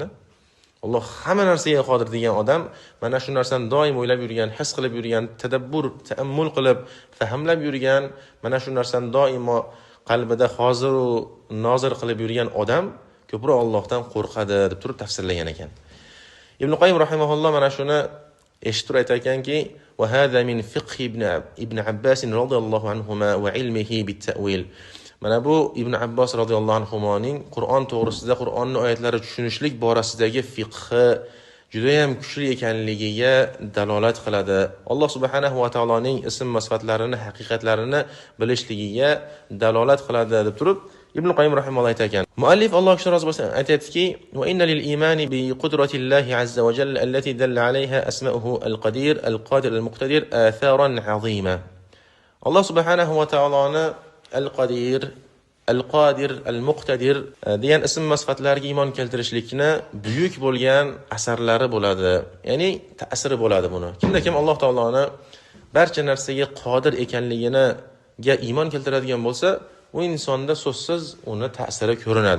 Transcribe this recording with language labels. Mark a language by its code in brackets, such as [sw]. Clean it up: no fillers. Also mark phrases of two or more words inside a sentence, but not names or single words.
[uz] Alloh hamma narsaga qodir degan odam mana shu narsani doim o'ylab yurgan, his qilib yurgan, tadabbur, ta'ammul qilib, fahmlab yurgan, mana shu narsani doimo qalbida hozir va nozir qilib yurgan odam ko'proq Allohdan qo'rqadi deb turib tafsirlagan ekan. [ar] Ibn Qayyim rahimahulloh [uz] mana shuni eshitib aytar ekanki, [ar] وهذا من فقه ابن عباس رضي الله عنهما وعلمه بالتأويل. [uz] Mana bu Ibn Abbos radhiyallohu anhuning Qur'on to'g'risida, Qur'onning oyatlari tushunishlik borasidagi fiqhi juda ham kuchli ekanligiga dalolat qiladi. Alloh subhanahu va taoloning ism va sifatlarini, haqiqatlarini bilishligiga dalolat qiladi deb turib Ibn Qayyim rahimahulloh aytar ekan. Muallif Alloh uchun rozi bo'lsin aytadiki, [ar] وإن للإيمان بقدرة الله عز وجل التي دلت عليها أسماؤه القادر، القادر, المقتدر آثارا عظيمة. [uz] Alloh subhanahu va taoloni al-qadir, al-qodir, al-muqtadir degan ism va sifatlarga iymon keltirishlikni buyuk bo'lgan asarlari bo'ladi. Ya'ni ta'siri bo'ladi buni. Kimda kim Alloh taoloni barcha narsaga qodir ekanligini iymon keltiradigan bo'lsa, u insonda so'zsiz uni ta'siri ko'rinadi.